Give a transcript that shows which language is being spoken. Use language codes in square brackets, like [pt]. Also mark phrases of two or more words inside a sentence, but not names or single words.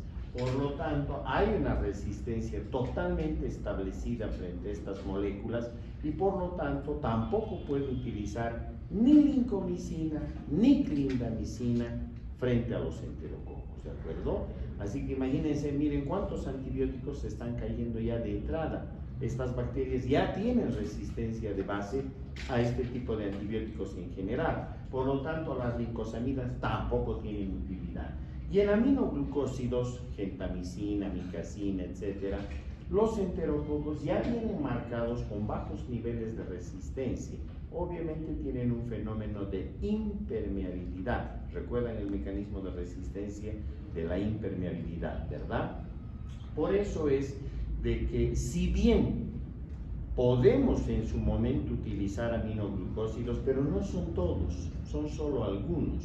[es] Por lo tanto, hay una resistencia totalmente establecida frente a estas moléculas y por lo tanto tampoco puede utilizar ni lincomicina ni clindamicina frente a los enterococos, ¿de acuerdo? Así que imagínense, miren cuántos antibióticos se están cayendo ya de entrada. Estas bacterias ya tienen resistencia de base a este tipo de antibióticos en general. Por lo tanto, las lincosamidas tampoco tienen utilidad. Y en aminoglucósidos, gentamicina, micacina, etcétera, los enterococos ya vienen marcados con bajos niveles de resistencia. Obviamente tienen un fenómeno de impermeabilidad. Recuerdan el mecanismo de resistencia de la impermeabilidad, ¿verdad? Por eso es de que si bien podemos en su momento utilizar aminoglucósidos, pero no son todos, son solo algunos.